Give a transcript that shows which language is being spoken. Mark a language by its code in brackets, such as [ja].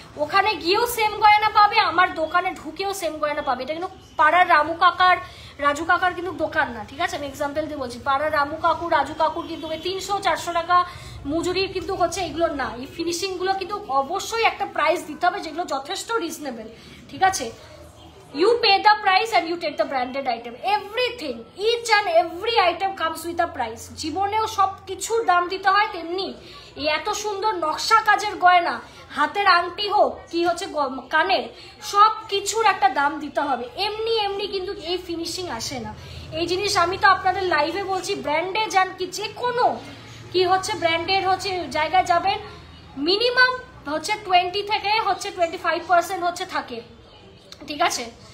[bn] ওখানে গিয়েও সেম গয়না পাবে, আমার দোকানে ঢুকেও সেম গয়না পাবে। এটা কিন্তু পাড়ার রাজু কাকার কিন্তু দোকান না, ঠিক আছে, আমি এক্সাম্পল দিয়ে বলছি। পাড়ার রাজু কাকুর কিন্তু 300-400 টাকা মজুরি কিন্তু হচ্ছে এগুলো না। এই ফিনিশিং গুলো কিন্তু অবশ্যই একটা প্রাইস দিতে হবে, যেগুলো যথেষ্ট রিজনেবল, ঠিক আছে। [en] You pay the price and you take the branded item. Everything, each and every item comes with a price. [bn] জীবনেও সব কিছুর দাম দিতে হয়, তেমনি এই এত সুন্দর নকশা কাজের গয়না, হাতের আংটি হোক কি হচ্ছে কানের, সব কিছুর একটা দাম দিতে হবে। এমনি এমনি কিন্তু এই ফিনিশিং আসে না। এই জিনিস আমি তো আপনাদের লাইভে বলছি, ব্র্যান্ডে যান কি যে কোনো কি হচ্ছে ব্র্যান্ডের হচ্ছে জায়গায় যাবেন, মিনিমাম হচ্ছে 20 থেকে হচ্ছে 25% হচ্ছে থাকে, ঠিক আছে।